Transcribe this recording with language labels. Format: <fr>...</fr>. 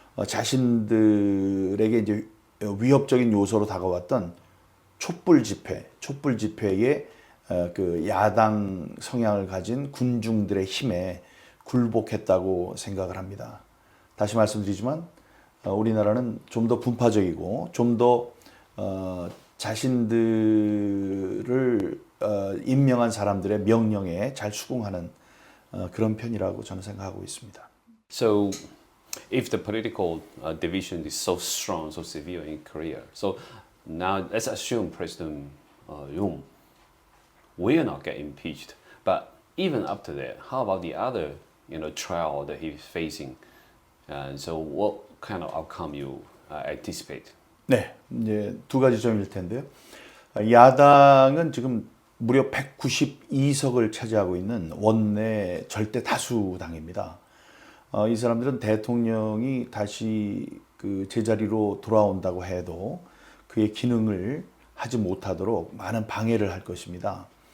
<ko>자신들에게 이제 위협적인 요소로 다가왔던 촛불 집회의 그 야당 성향을 가진 군중들의 힘에 굴복했다고 생각을 합니다. 다시 말씀드리지만 우리나라는 좀 더 분파적이고 좀 더 자신들을 임명한 사람들의 명령에 잘 수긍하는 그런 편이라고 저는 생각하고 있습니다.</ko> <en>So if the political division is so strong, so severe in Korea, so now let's assume President Yoon will not get impeached. But even after that, how about the other, trial that he's facing? So what kind of outcome you anticipate?</en> <ko>네, 이제 두 가지 점일 텐데요. 야당은 지금 무려 192석을 차지하고 있는 원내 절대 다수 당입니다. 이 사람들은 대통령이 다시 그 제자리로 돌아온다고 해도 그의 기능을 하지 못하도록 많은 방해를 할 것입니다.</ko>